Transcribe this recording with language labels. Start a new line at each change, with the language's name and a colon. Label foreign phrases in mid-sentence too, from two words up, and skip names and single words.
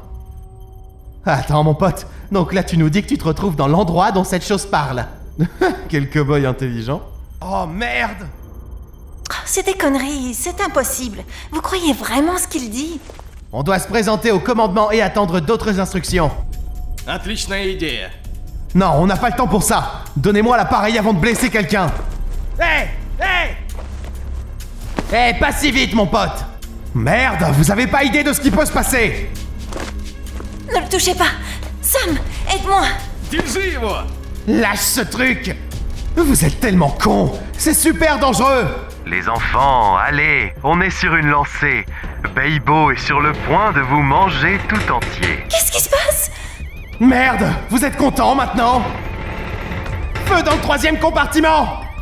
French: Attends mon pote, donc là tu nous dis que tu te retrouves dans l'endroit dont cette chose parle. Quel cow-boy intelligent. Oh merde! C'est des conneries, c'est impossible. Vous croyez vraiment ce qu'il dit? On doit se présenter au commandement et attendre d'autres instructions.
Russian: Отличная идея.
French: Non, on n'a pas le temps pour ça. Donnez-moi l'appareil avant de blesser quelqu'un. Hé! Hé! Hé, pas si vite mon pote! Merde, vous avez pas idée de ce qui peut se passer! Ne le touchez pas! Sam, aide-moi!
Russian: Держи его!
French: Lâche ce truc! Vous êtes tellement cons! C'est super dangereux! Les enfants, allez, on est sur une lancée. Beibo est sur le point de vous manger tout entier. Qu'est-ce qui se passe? Merde! Vous êtes contents maintenant? Feu dans le 3e compartiment!